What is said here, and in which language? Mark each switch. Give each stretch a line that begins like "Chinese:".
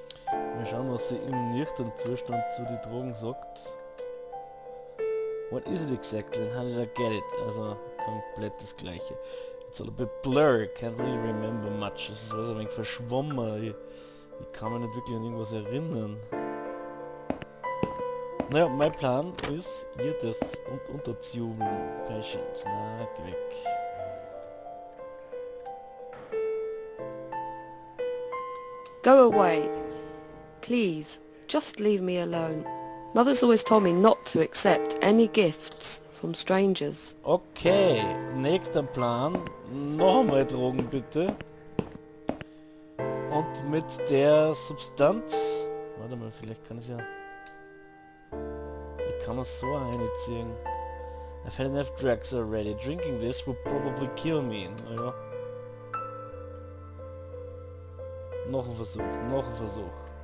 German: Wir schauen, was sie im nüchternen Zustand zu den Drogen sagt.
English: What is it exactly and how did I get it?
German: Also komplett das gleiche.
English: It's a little bit blur, can't really remember much.
German: Es ist was ein wenig verschwommen. Ich kann mich nicht wirklich an irgendwas erinnern. Naja, mein Plan ist, ihr das unterzujubeln. Patient, na, geh weg.
English: Go away. Please, just leave me alone. Mother's always told me not to accept any gifts from strangers.
German: Okay, nächster Plan. Noch einmal Drogen bitte. Und mit der Substanz... Warte mal, vielleicht kann ich ja... Ich kann es so einziehen.
English: I've had enough drugs already. Drinking this will probably kill me.
German: Naja. Noch ein Versuch, noch ein Versuch.